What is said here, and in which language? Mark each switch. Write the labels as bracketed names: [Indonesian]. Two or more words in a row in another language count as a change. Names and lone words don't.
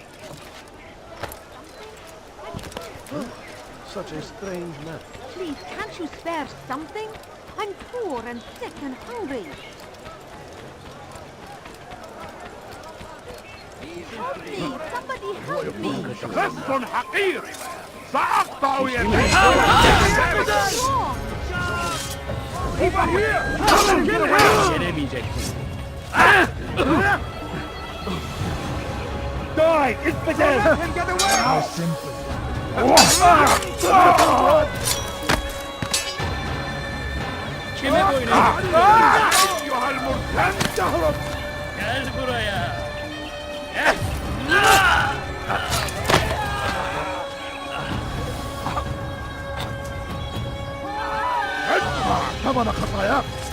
[English] Such a strange man. Please, can't you spare something? I'm poor and sick and hungry. Help me! Somebody help me! [Arabic] خص حقير سأقطع يديك [English] Over here! Kill him! Die! Infidel! Let him get away! How simple! [Turkish] Kime boyun [Arabic] أيها المرتد تهرب! [Turkish] Gel buraya. [Arabic] ادفع ثمن خطاياك!